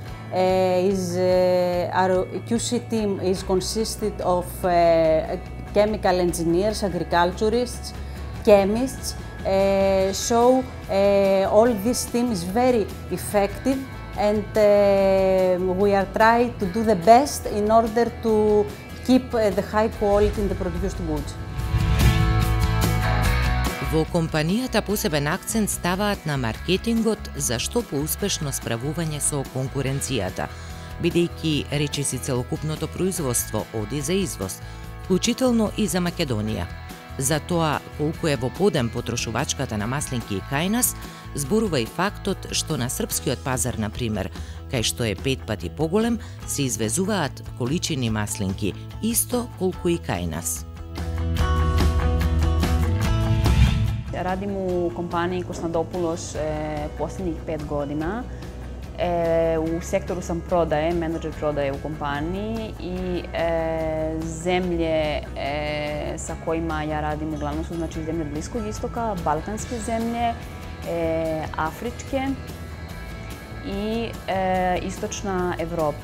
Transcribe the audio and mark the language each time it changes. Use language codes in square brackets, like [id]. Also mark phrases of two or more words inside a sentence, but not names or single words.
[en] Our QC team is consisted of chemical engineers, agriculturists, chemists. So all this team is very effective and we are trying to do the best in order to keep the high quality in the produced goods. [mk] Во компанијата посебен акцент ставаат на маркетингот за што поуспешно справување со конкуренцијата, бидејќи речиси целокупното производство оди за извоз, вклучително и за Македонија. За тоа колку е во подем потрошувачката на маслинки и кајнас, зборува и фактот што на српскиот пазар, на пример, кај што е 5 пати поголем, се извезуваат количини маслинки, исто колку и кајнас. [sr] Radim u kompaniji Konstantopoulos posljednjih 5 godina. U sektoru sam prodaje, menadžer prodaje u kompaniji i zemlje sa kojima ja radim uglavnom su znači zemlje Bliskog istoka, balkanske zemlje, afričke i istočna Evropa.